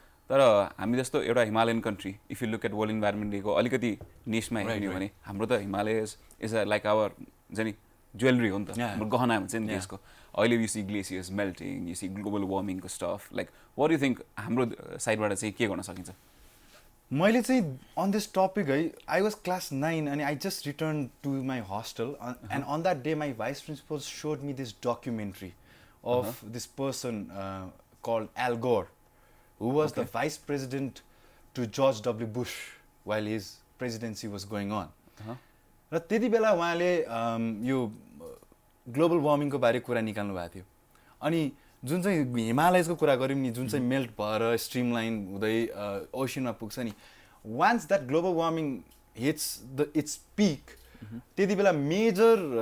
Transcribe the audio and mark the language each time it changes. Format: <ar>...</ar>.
<ne>तर हामी जस्तो एउटा Himalayan country</ne> <en>if you look at world environment day</en> <ne>को अलिकति निशमा हेर्ने भने हाम्रो त</ne> <en>Himalayas is like our जानी jewellery</en> <ne>हो नि त हाम्रो गहना हुन्छ नि त्यसको अहिले</ne> <en>you see glaciers melting you see global वार्मिङको stuff like what you think</en> <ne>हाम्रो साइडबाट चाहिँ के गर्न सकिन्छ मैले चाहिँ</ne> <en>On this topic है I was class 9 and I just returned to my hostel and on that day my vice principal showed me this documentary of this person called Al Gore who was the vice president to George W. Bush while his presidency was going on.</en> <ne>र त्यति बेला उहाँले यो global वार्मिङको बारे कुरा निकाल्नु भएको थियो अनि जुन चाहिँ हिमालयको कुरा गर्यौं नि जुन चाहिँ मेल्ट भएर स्ट्रीमलाइन हुँदै ओशनमा पुग्छ नि</ne> <en>once that global warming hits its peak</en> <ne>त्यति बेला मेजर</ne>